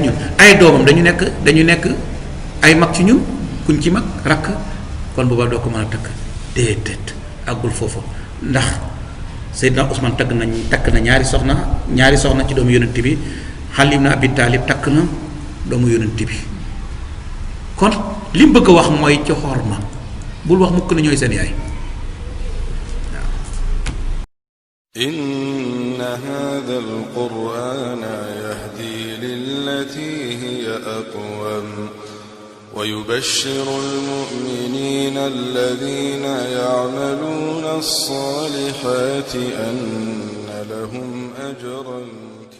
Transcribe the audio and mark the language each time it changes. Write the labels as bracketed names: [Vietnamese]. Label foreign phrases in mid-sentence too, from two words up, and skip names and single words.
[Wolof] ñun ay doomam dañu nekk ay mag ci ñun kuñ ci mag rakk kon booba doo ko mën a takk déedéet àggul foofu ndax Seydina Ousmane takk na ñaari soxna ci doomu yonent bi Ali ibn Abi Talib takk na doomu yonent bi kon li mu bëgg a wax mooy ci xorma bul wax mukk na ñooy seen yaay [Arabic] إن هذا القرآن يهدي للتي هي أقوم ويبشر المؤمنين الذين يعملون الصالحات أن لهم أجرا